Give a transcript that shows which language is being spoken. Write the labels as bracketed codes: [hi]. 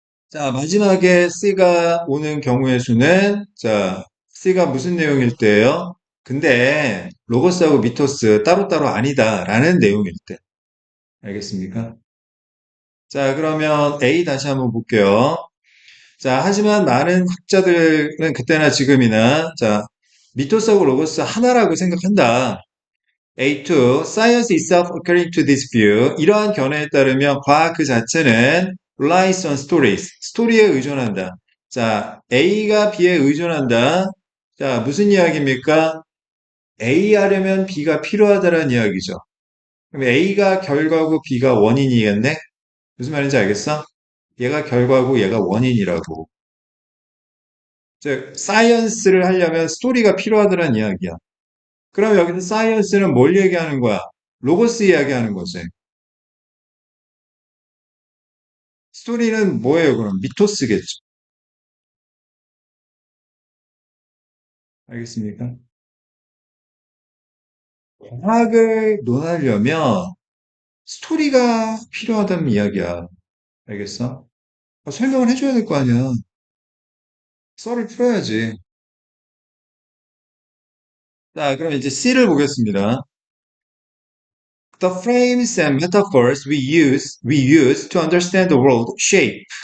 [ko] 자, 마지막에 C가 오는 경우의 수는, 자, C가 무슨 내용일 때예요? 근데 로고스하고 미토스 따로따로 아니다 라는 내용일 때. 알겠습니까? 자, 그러면 A 다시 한번 볼게요. 자, 하지만 많은 학자들은 그때나 지금이나, 자, 미토스하고 로고스 하나라고 생각한다. [en] A2, Science itself according to this view. [ko] 이러한 견해에 따르면 과학 그 자체는 [en] relies on stories. [ko] 스토리에 의존한다. 자, A가 B에 의존한다. 자, 무슨 이야기입니까? A 하려면 B가 필요하다는 이야기죠. 그럼 A가 결과고 B가 원인이겠네? 무슨 말인지 알겠어? 얘가 결과고 얘가 원인이라고. 즉, 사이언스를 하려면 스토리가 필요하다는 이야기야. 그럼 여기서 사이언스는 뭘 얘기하는 거야? 로고스 이야기하는 거지. 스토리는 뭐예요, 그럼? 미토스겠죠. 알겠습니까? 과학을 논하려면 스토리가 필요하다는 이야기야. 알겠어? 설명을 해줘야 될 거 아니야. 썰을 풀어야지. 자, 그럼 이제 C를 보겠습니다. [en] The frames and metaphors we use to understand the world shape.